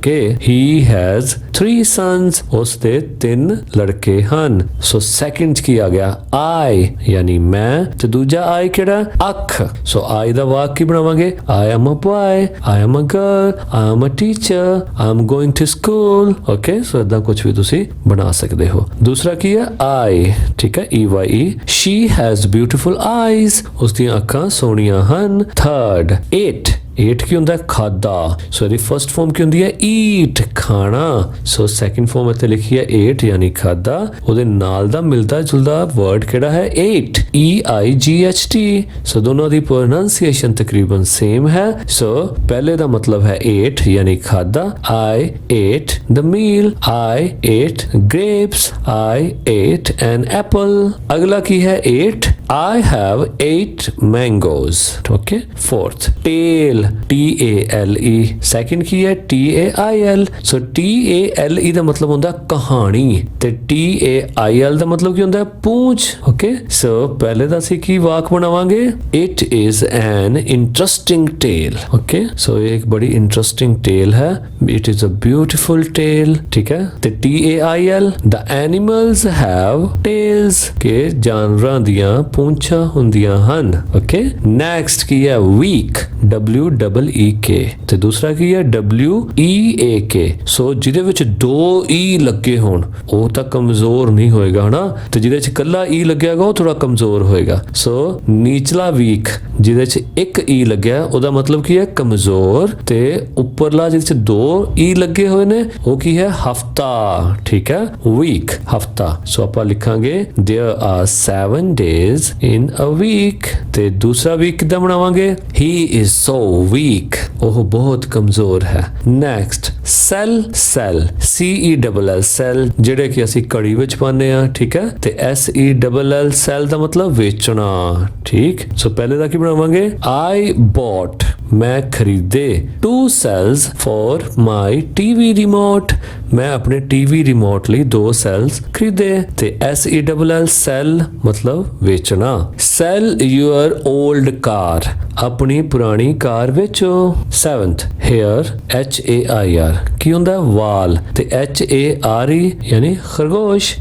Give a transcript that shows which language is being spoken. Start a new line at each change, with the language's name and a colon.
Punjabi: के
English: he has 3 sons,
Punjabi: उसके 3 लड़के ਹਨ। सो सेकंड की आ गया I, यानी मैं, ਤੇ ਦੂਜਾ I ਕਿਹੜਾ? ਅੱਖ। ਸੋ I ਦਾ ਵਾਕ ਕੀ ਬਣਾਵਾਂਗੇ?
English: I am a boy, I am a girl, I am a teacher, I am going to school।
Punjabi: Okay, ਸੋ ਇਦਾਂ ਕੁਝ ਵੀ ਤੁਸੀਂ ਬਣਾ ਸਕਦੇ ਹੋ। ਦੂਸਰਾ ਕੀ ਹੈ? I, ਠੀਕ ਹੈ, EYE।
English: she has beautiful eyes,
Punjabi: ਉਸ ਦੀਆਂ ਅੱਖਾਂ ਸੋਹਣੀਆਂ ਹਨ। Third, eight। ਏਟ ਕੀ ਹੁੰਦਾ? ਖਾਦਾ। ਸੋ ਇਹਦੀ ਫਰਸਟ ਫਾਰਮ ਕੀ ਹੁੰਦੀ ਹੈ? ਈਟ, ਖਾਣਾ। ਸੋ ਸੈਕਿੰਡ ਫਾਰਮ ਇੱਥੇ ਲਿਖੀ ਹੈ ਏਟ, ਯਾਨੀ ਖਾਦਾ। ਉਹਦੇ ਨਾਲ ਦਾ ਮਿਲਦਾ ਜੁਲਦਾ ਵਰਡ ਕਿਹੜਾ ਹੈ? Eight, EIGHT। ਸੋ ਦੋਨੋਂ ਦੀ ਪ੍ਰੋਨਾਂਸੀਏਸ਼ਨ ਤਕਰੀਬਨ ਸੇਮ ਹੈ। ਸੋ ਪਹਿਲੇ ਦਾ ਮਤਲਬ ਹੈ ਏਟ, ਯਾਨੀ ਖਾਦਾ।
English: I ate the meal, I ate grapes, I ate an apple।
Punjabi: ਅਗਲਾ ਕੀ ਹੈ? Eight,
English: I have 8 mangoes. Okay. Fourth, tail, T-A-L-E.
Punjabi: Second ਕੀ ਹੈ T-A-I-L. So T-A-L-E ਦਾ ਮਤਲਬ ਹੁੰਦਾ ਕਹਾਣੀ ਤੇ T-A-I-L ਦਾ ਮਤਲਬ ਕੀ ਹੁੰਦਾ ਪੂੰਛ. Okay. So ਪਹਿਲੇ ਦਾ ਅਸੀਂ ਕੀ ਵਾਕ ਬਣਾਵਾਂਗੇ?
English: It is an interesting tale. Okay.
Punjabi: So ਇਹ ਇੱਕ ਬੜੀ interesting tale ਹੈ.
English: It is a beautiful tale.
Punjabi: ਠੀਕ ਹੈ. ਤੇ
English: T-A-I-L, the animals have tails.
Punjabi: ਕਿ ਜਾਨਵਰਾਂ ਦੀਆਂ ਪੂੰਛਾਂ ਹੁੰਦੀਆਂ ਹਨ. Okay. Next ਕੀ ਹੈ weak, W-E-E-K. ਤੇ ਦੂਸਰਾ ਕੀ ਹੈ W-E-A-K. ਸੋ ਜਿਹਦੇ ਵਿੱਚ 2 E ਲੱਗੇ ਹੋਣ ਉਹ ਤਾਂ ਕਮਜ਼ੋਰ ਨਹੀਂ ਹੋਏਗਾ ਹਨਾ, ਤੇ ਜਿਹਦੇ ਵਿੱਚ ਇਕੱਲਾ E ਲੱਗਿਆ ਹੋਗਾ ਉਹ ਥੋੜਾ ਕਮਜ਼ੋਰ ਹੋਏਗਾ. ਸੋ ਨੀਚਲਾ ਵੀਕ ਜਿਹਦੇ ਵਿੱਚ 1 E ਲੱਗਿਆ ਉਹਦਾ ਮਤਲਬ ਕੀ ਹੈ ਕਮਜ਼ੋਰ, ਤੇ ਉੱਪਰਲਾ ਜਿਹਦੇ ਵਿੱਚ 2 E ਲੱਗੇ ਹੋਏ ਨੇ ਉਹ ਕੀ ਹੈ ਹਫਤਾ. ਠੀਕ ਹੈ, ਵੀਕ ਹਫਤਾ. ਸੋ ਆਪਾਂ ਲਿਖਾਂਗੇ
English: there are 7 days in a week.
Punjabi: ਤੇ ਦੂਸਰਾ ਵੀਕ ਕਿੱਦਾਂ ਬਣਾਵਾਂਗੇ?
English: he is so weak.
Punjabi: ਉਹ ਬਹੁਤ ਕਮਜ਼ੋਰ ਹੈ. Next cell, cell C-E-L-L, cell ਜਿਹੜੇ ਕਿ ਅਸੀਂ ਕੜੀ ਵਿੱਚ ਪਾਉਂਦੇ ਆ. ਠੀਕ ਹੈ, ਤੇ S-E-L-L, ਸੈਲ ਦਾ ਮਤਲਬ ਵੇਚਣਾ. ਠੀਕ. ਸੋ ਪਹਿਲੇ ਦਾ ਕੀ ਬਣਾਵਾਂਗੇ?
English: I bought,
Punjabi: ਮੈਂ ਖਰੀਦੇ
English: 2 cells for my TV remote.
Punjabi: ਮੈਂ ਆਪਣੇ ਟੀਵੀ ਰਿਮੋਟ ਲਈ 2 cells ਖਰੀਦੇ. ਤੇ S-E-L-L, ਸੈਲ ਮਤਲਬ ਵੇਚਣਾ.
English: sell your old car,
Punjabi: ਆਪਣੀ ਪੁਰਾਣੀ ਕਾਰ ਵੇਚੋ. 7th hair, H-A-I-R, ਕੀ ਹੁੰਦਾ ਵਾਲ, ਤੇ H-A-R-E ਯਾਨੀ ਖਰਗੋਸ਼.